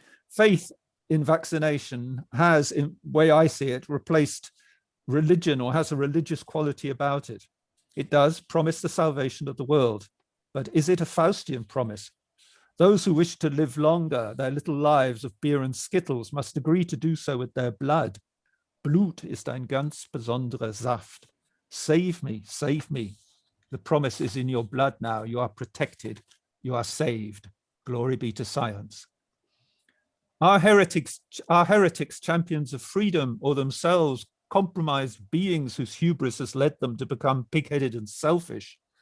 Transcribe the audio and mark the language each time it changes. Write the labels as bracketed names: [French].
[English] Faith in vaccination has, in the way I see it, replaced religion or has a religious quality about it. It does promise the salvation of the world, but is it a Faustian promise? Those who wish to live longer, their little lives of beer and skittles, must agree to do so with their blood. [German] Blut ist ein ganz besonderer Saft. [English] Save me, save me. The promise is in your blood now. You are protected. You are saved. Glory be to science. Our heretics, champions of freedom, or themselves compromised beings whose hubris has led them to become pig-headed and selfish?